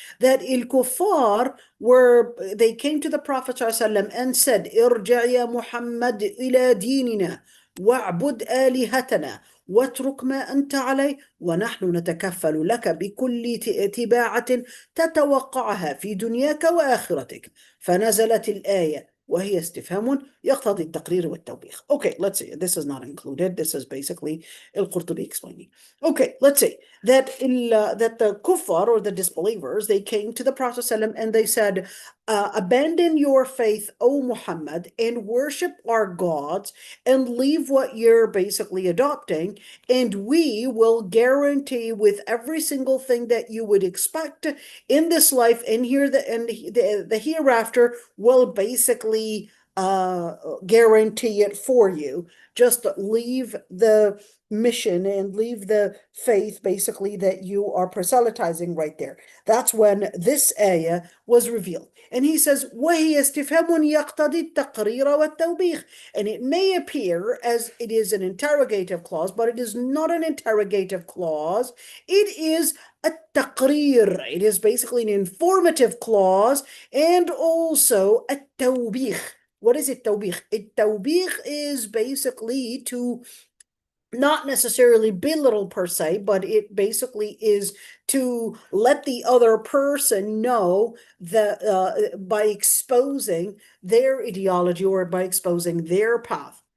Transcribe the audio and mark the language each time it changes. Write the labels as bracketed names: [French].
[English] That il-Kuffar they came to the Prophet ﷺ and said, [Arabic] Irja' ya Muhammad ila dinina wa'bud alihatana واترك ما أنت عليه ونحن نتكفل لك بكل تباعة تتوقعها في دنياك وآخرتك. فنزلت الآية وهي استفهام يقتضي التقرير والتوبيخ. [English] Okay, let's see. This is not included. This is basically al-Qurtubi explaining. Okay, let's see. That the kuffar, or the disbelievers, they came to the Prophet ﷺ and they said, abandon your faith, O Muhammad, and worship our gods and leave what you're basically adopting, and we will guarantee with every single thing that you would expect in this life and the hereafter will basically guarantee it for you. Just leave the mission and leave the faith basically that you are proselytizing right there. That's when this ayah was revealed. And he says, [Arabic] وَهِيَ اسْتِفْهَامٌ يَقْتَضِي التَّقْرِيرَ وَالتَّوْبِيخ. [English] And it may appear as it is an interrogative clause, but it is not an interrogative clause. It is a taqrir. It is basically an informative clause, and also a tawbih. What is it, tawbih? Tawbih is basically to not necessarily belittle per se, but it basically is to let the other person know that by exposing their ideology or by exposing their path.